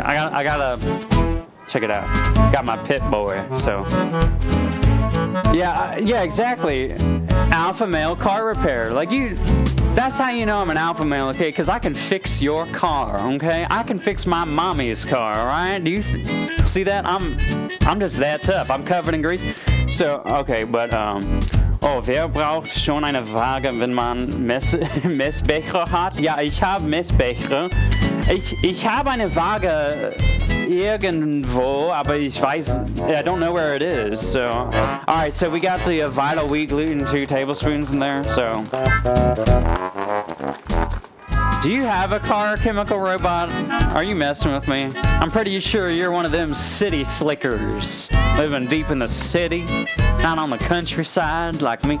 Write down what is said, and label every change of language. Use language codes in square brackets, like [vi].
[en] I gotta check it out. Got my pit boy, so yeah, exactly. Alpha male car repair, like you. That's how you know I'm an alpha male, okay? Because I can fix your car, okay? I can fix my mommy's car, all right? Do you see that? I'm just that tough. I'm covered in grease. So okay, but oh, [de] wer braucht schon eine Waage, wenn man Messbecher hat? Ja, ich habe Messbecher. Ich habe eine Waage irgendwo, aber ich weiß, [en] I don't know where it is. So, all right, so we got the Vital Wheat gluten, 2 tablespoons in there. So, do you have a car, Chemical Robot? Are you messing with me? I'm pretty sure you're one of them city slickers, living deep in the city, not on the countryside like me.